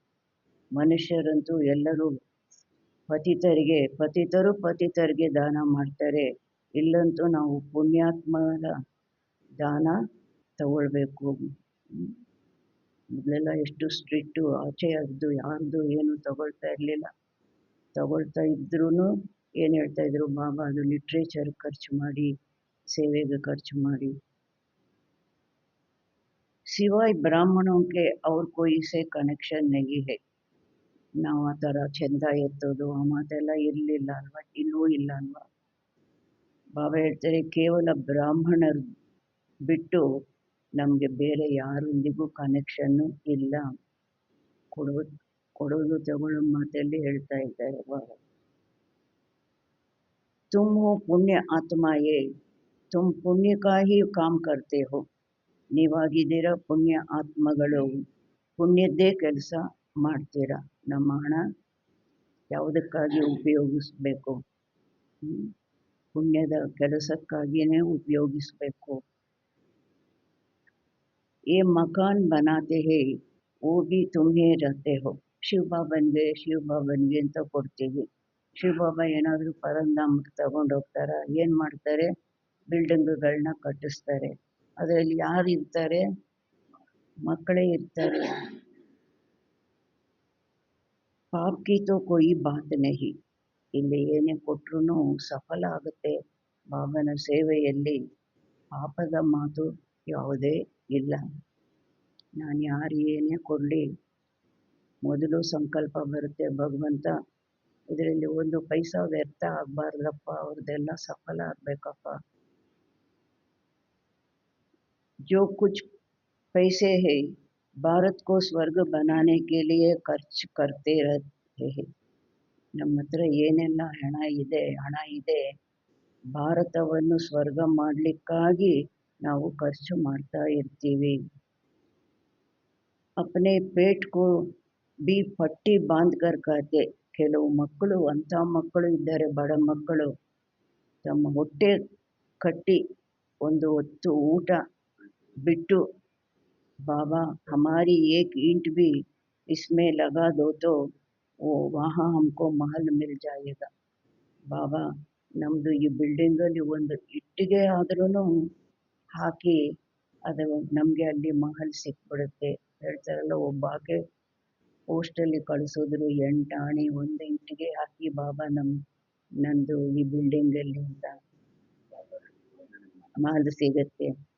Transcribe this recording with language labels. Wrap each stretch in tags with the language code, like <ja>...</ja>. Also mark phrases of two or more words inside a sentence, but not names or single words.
<kn>ಮನುಷ್ಯರಂತೂ ಎಲ್ಲರೂ ಪತಿತರಿಗೆ ದಾನ ಮಾಡ್ತಾರೆ, ಇಲ್ಲಂತೂ ನಾವು ಪುಣ್ಯಾತ್ಮರ ದಾನ ತಗೊಳ್ಬೇಕು. ಮೊದಲೆಲ್ಲ ಎಷ್ಟು ಸ್ಟ್ರಿಕ್ಟು, ಆಚೆ ಅದು ಯಾರ್ದು ಏನು ತಗೊಳ್ತಾ ಇರಲಿಲ್ಲ. ತಗೊಳ್ತಾ ಇದ್ರೂ ಏನು ಹೇಳ್ತಾಯಿದ್ರು ಬಾಬಾ, ಅದು ಲಿಟ್ರೇಚರ್ ಖರ್ಚು ಮಾಡಿ, ಸೇವೆಗೆ ಖರ್ಚು ಮಾಡಿ.</kn> <hi>सिवाय ब्राह्मणों के और कोई से कनेक्शन नहीं है.</hi> <kn>ನಾವು ಆ ಥರ ಚೆಂದ ಎತ್ತೋದು ಆ ಮಾತೆಲ್ಲ ಇರಲಿಲ್ಲ ಅಲ್ವಾ, ಇನ್ನೂ ಇಲ್ಲ ಅಲ್ವಾ. ಬಾಬಾ ಹೇಳ್ತಾರೆ ಕೇವಲ ಬ್ರಾಹ್ಮಣರು ಬಿಟ್ಟು ನಮಗೆ ಬೇರೆ ಯಾರೊಂದಿಗೂ ಕನೆಕ್ಷನ್ನು ಇಲ್ಲ. ಕೊಡೋದು ತಗೊಳ್ಳೋ ಮಾತಲ್ಲಿ ಹೇಳ್ತಾ ಇದ್ದಾರೆ ಬಾಬಾ.</kn> <hi>तुम हो पुण्य आत्माए, तुम पुण्य का ही काम करते हो.</hi> <kn>ನೀವಾಗಿದ್ದೀರ ಪುಣ್ಯ ಆತ್ಮಗಳು, ಪುಣ್ಯದ್ದೇ ಕೆಲಸ ಮಾಡ್ತೀರಾ. ನಮ್ಮ ಹಣ ಯಾವುದಕ್ಕಾಗಿ ಉಪಯೋಗಿಸ್ಬೇಕು? ಪುಣ್ಯದ ಕೆಲಸಕ್ಕಾಗಿಯೇ ಉಪಯೋಗಿಸ್ಬೇಕು.</kn> <hi>ये मकान बनाते हैं वो भी तुम्हें रहते हो.</hi> <kn>ಶಿವಬಾಬನ್ಗೆ ಅಂತ ಕೊಡ್ತೀವಿ. ಶಿವಬಾಬಾ ಏನಾದರೂ ಪರಂಧಾಮಕ್ಕೆ ತಗೊಂಡು ಹೋಗ್ತಾರ, ಏನು ಮಾಡ್ತಾರೆ? ಬಿಲ್ಡಿಂಗ್ಗಳನ್ನ ಕಟ್ಟಿಸ್ತಾರೆ. ಅದರಲ್ಲಿ ಯಾರು ಇರ್ತಾರೆ? ಮಕ್ಕಳೇ ಇರ್ತಾರೆ.</kn> <hi>पाप की तो कोई बात नहीं.</hi> <kn>ಇಲ್ಲಿ ಏನೇ ಕೊಟ್ಟರು ಸಫಲ ಆಗುತ್ತೆ. ಬಾಬನ ಸೇವೆಯಲ್ಲಿ ಪಾಪದ ಮಾತು ಯಾವುದೇ ಇಲ್ಲ. ನಾನು ಯಾರು ಏನೇ ಕೊಡಲಿ, ಮೊದಲು ಸಂಕಲ್ಪ ಬರುತ್ತೆ, ಭಗವಂತ ಇದರಲ್ಲಿ ಒಂದು ಪೈಸಾ ವ್ಯರ್ಥ ಆಗಬಾರ್ದಪ್ಪ, ಅವ್ರದ್ದೆಲ್ಲ ಸಫಲ ಆಗಬೇಕಪ್ಪ.</kn> <hi>जो कुछ पैसे है भारत को स्वर्ग बनाने के लिए खर्च करते रहते हैं.</hi> <kn>ನಮ್ಮ ಹತ್ರ ಏನೆಲ್ಲ ಹಣ ಇದೆ, ಭಾರತವನ್ನು ಸ್ವರ್ಗ ಮಾಡಲಿಕ್ಕಾಗಿ ನಾವು ಖರ್ಚು ಮಾಡ್ತಾ ಇರ್ತೀವಿ.</kn> <hi>अपने पेट को भी पट्टी बांधकर खाते.</hi> <kn>ಕೆಲವು ಮಕ್ಕಳು ಅಂಥ ಮಕ್ಕಳು ಇದ್ದಾರೆ, ಬಡ ಮಕ್ಕಳು, ತಮ್ಮ ಹೊಟ್ಟೆ ಕಟ್ಟಿ ಒಂದು ಹೊತ್ತು ಊಟ ಬಿಟ್ಟು,</kn> <hi>बाबा हमारी एक ईंट भी इसमें लगा दो तो वो वहाँ हमको महल मिल जाएगा.</hi> <kn>बाबा ನಮ್ಮದು ಈ ಬಿಲ್ಡಿಂಗಲ್ಲಿ ಒಂದು ಇಟ್ಟಿಗೆ ಆದ್ರೂ ಹಾಕಿ ಅದು ನಮಗೆ ಅಲ್ಲಿ ಮಹಲ್ ಸಿಕ್ಬಿಡುತ್ತೆ. ಹೇಳ್ತಾರಲ್ಲ, ಒಬ್ಬಾಕೆ ಪೋಸ್ಟಲ್ಲಿ ಕಳಿಸಿದ್ರು 8 ಆಣಿ ಒಂದು ಇಟ್ಟಿಗೆ ಹಾಕಿ ಬಾಬಾ ನಂದು ಈ ಬಿಲ್ಡಿಂಗಲ್ಲಿ ಅಂತ ಮಹಲ್ ಸಿಗತ್ತೆ.</kn>